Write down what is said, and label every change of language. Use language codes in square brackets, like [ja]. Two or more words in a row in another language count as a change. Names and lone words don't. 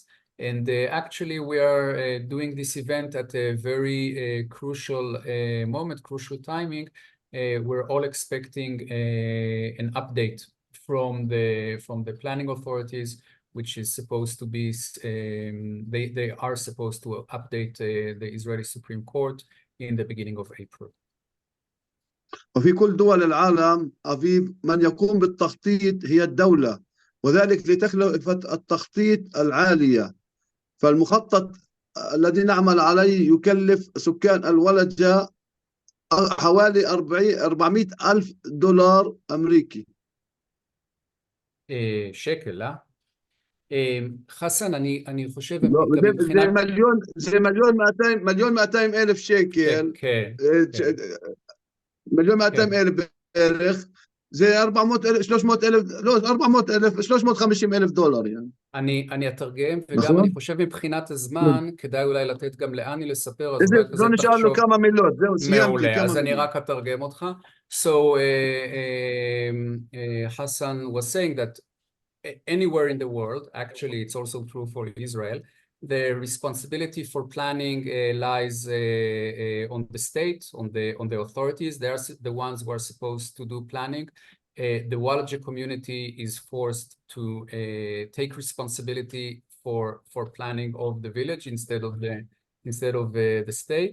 [en] And actually, we are doing this event at a very crucial moment, crucial timing. We're all expecting an update from the planning authorities, which is supposed to be, they are supposed to update the Israeli Supreme Court in the beginning of April. [ar] وفي كل دول العالم أفيف من يقوم بالتخطيط هي الدولة، وذلك لتكلفة التخطيط العالية. فالمخطط الذي نعمل عليه يكلف سكان الولجة حوالي 400,000 دولار أمريكي. [he] שקל, لا? חסן, אני חושב... זה מיליון 200 אלף שקל. כן. מיליון 200 אלף בערך. זה 350,000 דולר. אני אתרגם, וגם אני חושב מבחינת הזמן, כדאי אולי לתת גם לאני לספר, אז אולי כזה לא נשאר לו כמה מילות, זהו, סיימתי. מעולה, אז אני רק אתרגם אותך. [en] So, Hassan was saying that anywhere in the world, actually it's also true for Israel, the responsibility for planning lies on the state, on the authorities. They are the ones who are supposed to do planning. The Walaja community is forced to take responsibility for planning of the village instead of the state.